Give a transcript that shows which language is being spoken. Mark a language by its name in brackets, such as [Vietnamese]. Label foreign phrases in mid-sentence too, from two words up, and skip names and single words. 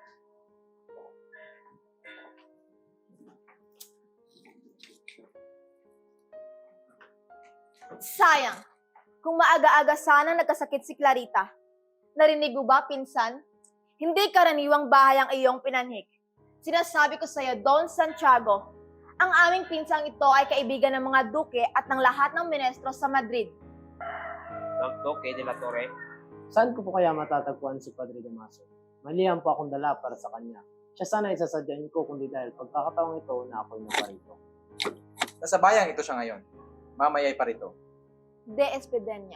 [Filipino] Sayang, kung maaga-aga sana nagkasakit si Clarita. Narinig mo ba, pinsan? Hindi karaniwang bahay ang iyong pinanhik. Sinasabi ko sa iyo, Don Santiago, ang aming pinsang ito ay kaibigan ng mga duke at ng lahat ng menestro sa Madrid. Duque de la Torre. Saan ko po kaya matatagpuan si Padre Damaso? Malihan po akong dala para sa kanya. Siya sana isasadyain ko kundi dahil pagkakataong ito na ako'y naparito. Nasa bayang ito siya ngayon. Mamaya'y parito. De Espedenia.